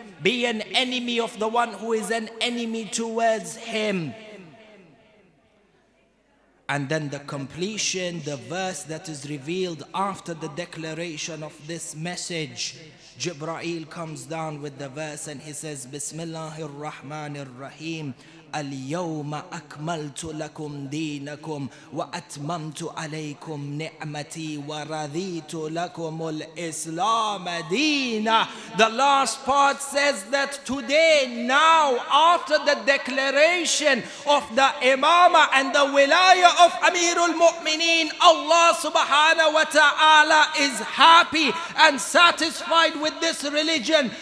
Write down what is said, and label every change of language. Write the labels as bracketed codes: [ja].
[en] Be an enemy of the one who is an enemy towards him. And then the completion, the verse that is revealed after the declaration of this message. Jibreel comes down with the verse and he says, Bismillahir Rahmanir Rahim. [ar] اليوم أكملت لكم دينكم وأتممت عليكم نعمتي ورضيت لكم الإسلام دينا. [en] The last part says that today, now, after the declaration of the Imamah and the Wilayah of Amirul Mu'mineen, Allah subhanahu wa ta'ala is happy and satisfied with this religion.